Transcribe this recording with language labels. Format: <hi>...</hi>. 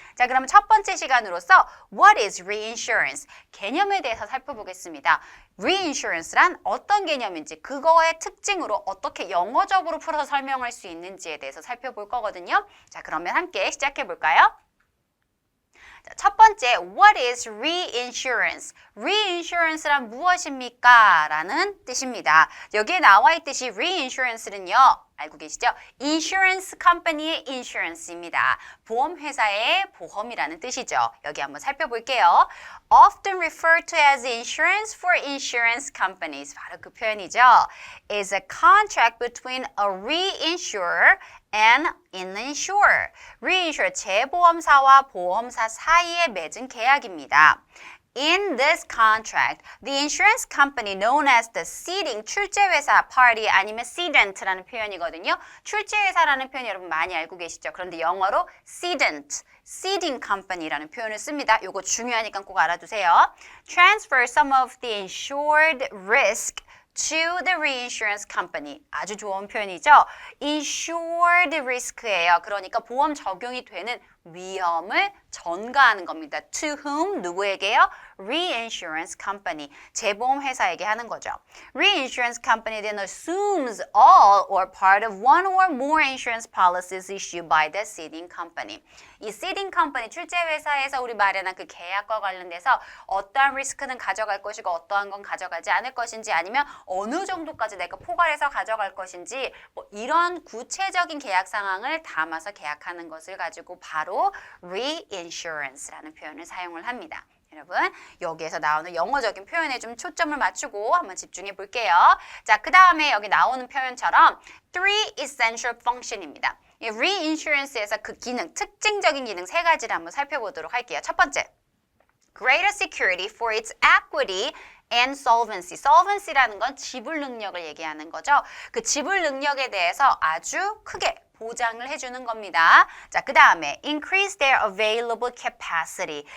<ko>자, 그러면 첫 번째 시간으로서</ko> <en>What is reinsurance?</en> <ko>개념에 대해서 살펴보겠습니다. reinsurance란 어떤 개념인지, 그거의 특징으로 어떻게 영어적으로 풀어서 설명할 수 있는지에 대해서 살펴볼 거거든요. 자, 그러면 함께 시작해 볼까요? 첫 번째,</ko> <en>what is reinsurance?</en> <ko>reinsurance란 무엇입니까? 라는 뜻입니다. 여기에 나와 있듯이 reinsurance는요, 알고 계시죠? insurance company의 insurance입니다. 보험회사의 보험이라는 뜻이죠. 여기 한번 살펴볼게요.</ko> <en>often referred to as insurance for insurance companies.</en> <ko>바로 그 표현이죠.</ko> <en>is a contract between a reinsurer and an insurer.</en> <ko>reinsurer, 재보험사와 보험사 사이에 맺은 계약입니다.</ko> <en>In this contract, the insurance company known as the ceding,</en> <ko>출제회사,</ko> <en>party</en> <ko>아니면 cedent라는 표현이거든요. 출제회사라는 표현 여러분 많이 알고 계시죠? 그런데 영어로 cedent, ceding company라는 표현을 씁니다. 요거 중요하니까 꼭 알아두세요.</ko> <en>Transfer some of the insured risk to the reinsurance company.</en> <ko>아주 좋은 표현이죠. insured risk예요. 그러니까 보험 적용이 되는 위험을 전가하는 겁니다.</ko> <en>To whom?</en> <ko>누구에게요?</ko> <en>Reinsurance company.</en> <ko>재보험 회사에게 하는 거죠.</ko> <en>Reinsurance company then assumes all or part of one or more insurance policies issued by the ceding company.</en> <ko>이 ceding company, 출제 회사에서 우리 마련한 그 계약과 관련돼서 어떠한 리스크는 가져갈 것이고 어떠한 건 가져가지 않을 것인지, 아니면 어느 정도까지 내가 포괄해서 가져갈 것인지, 뭐 이런 구체적인 계약 상황을 담아서 계약하는 것을 가지고 바로 reinsurance라는 표현을 사용을 합니다. 여러분, 여기에서 나오는 영어적인 표현에 좀 초점을 맞추고 한번 집중해 볼게요. 자, 그 다음에 여기 나오는 표현처럼</ko> <en>three essential function</en> <ko>입니다. 이 reinsurance에서 그 기능, 특징적인 기능 세 가지를 한번 살펴보도록 할게요. 첫 번째,</ko> <en>greater security for its equity and solvency.</en> <ko>solvency라는 건 지불 능력을 얘기하는 거죠. 그 지불 능력에 대해서 아주 크게 보장을 해주는 겁니다. 자, 그 다음에</ko> <en>increase their available capacity.</en>